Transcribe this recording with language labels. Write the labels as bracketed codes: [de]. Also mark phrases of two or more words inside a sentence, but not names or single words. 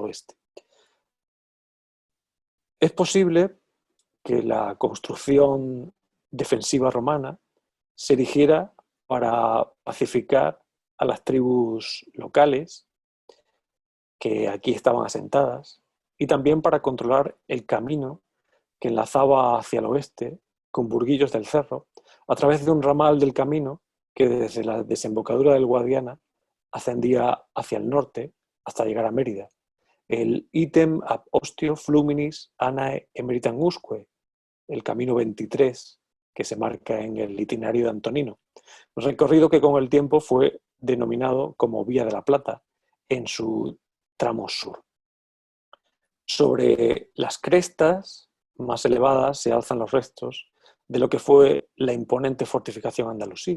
[es] Es posible que la construcción defensiva romana se erigiera para pacificar a las tribus locales que aquí estaban asentadas y también para controlar el camino que enlazaba hacia el oeste con Burguillos del Cerro a través de un ramal del camino que desde la desembocadura del Guadiana ascendía hacia el norte hasta llegar a Mérida. [la] El Item ab ostio fluminis anae emeritam usque, [es] el camino 23 que se marca en el itinerario de Antonino, un recorrido que con el tiempo fue denominado como Vía de la Plata en su tramo sur. Sobre las crestas más elevadas se alzan los restos de lo que fue la imponente fortificación andalusí.